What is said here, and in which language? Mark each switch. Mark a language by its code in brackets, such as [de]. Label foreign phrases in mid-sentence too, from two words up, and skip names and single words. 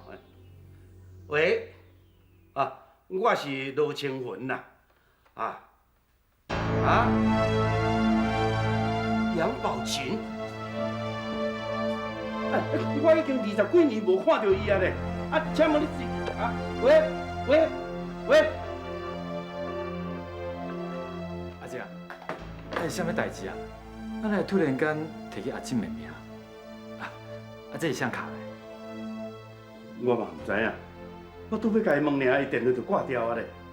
[nan] 喂，啊，我是罗清云呐，啊，杨宝琴，哎，我已经20几年无看到伊啊咧，啊，请问你是啊？喂，阿姐啊，是啥物代志啊？咱来突然间提起阿静的名，啊，这是啥卡的？我嘛唔知影，我拄要甲伊问尔，伊电话就挂掉啊咧。